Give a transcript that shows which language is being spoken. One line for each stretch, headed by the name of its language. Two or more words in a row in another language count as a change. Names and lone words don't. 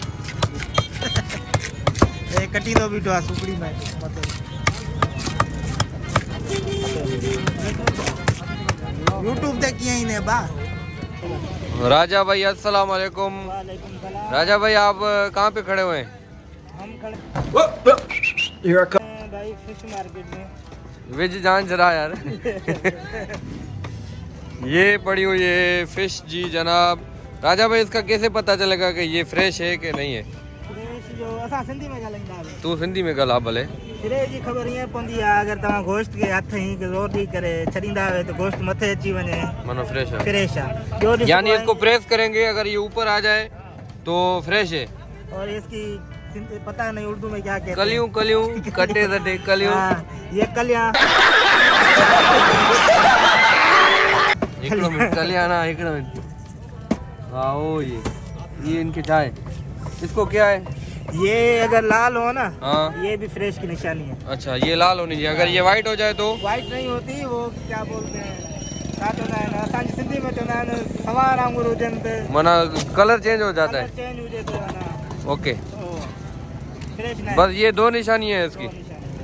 Sindhi: ए कटी तो बीठो आहे सुपड़ी में यूट्यूब ते कीअं ईंदे बा।
Urdu: راجا بھائی السلام علیکم. راجا بھائی آپ کہاں پہ کھڑے ہوئے ہیں? ہم کھڑے بھائی فش مارکیٹ میں. وج جان ذرا یار. یہ پڑی ہوئی ہے فش جی جناب. راجا بھائی اسکا کیسے پتا چلے گا کہ یہ فریش ہے کہ نہیں ہے?
Sindhi: फ्रेश जो असां सिंधी में ॻाल्हाईंदा आहियूं। तू सिंधी में ॻाल्हा भले। फ्रेश जी ख़बर ईअं पवंदी आहे अगरि तव्हां गोश्त खे हथ ई ज़ोर ॾेई करे छॾींदा आहियो त गोश्त मथे अची वञे
Urdu: مانو فریش ہے.
Sindhi: फ्रेश आहे। ॿियो ॾिसो
Urdu: یعنی اسکو پریس کریں گے، اگر یہ اوپر آ جائے تو فریش ہے. اور اسکی پتا نہیں اردو میں کیا کہتے ہیں.
Sindhi: कलियों कलियों कटे दटे कलियों।
Urdu: یہ کلیاں
Sindhi: हिकिड़ो मिनट कलियाना हिकिड़ो मिनट।
Urdu: ہاں او یہ انکے چائے اسکو کیا ہے? یہ اگر لال ہو نا ہاں یہ بھی فریش کی نشانی ہے. اچھا یہ لال ہونی چاہیے۔ اگر یہ وائٹ ہو جائے تو? وائٹ نہیں ہوتی، وہ کیا بولتے ہیں
Sindhi: असांजी सिंधी में चवंदा आहिनि सवार आंगुर हुजनि त
Urdu: منا کلر چینج ہو جاتا ہے.
Sindhi: चेंज हुजे तो
Urdu: اوکے فریش نہیں. بس یہ دو نشانی ہے اسکی. دو نشانی.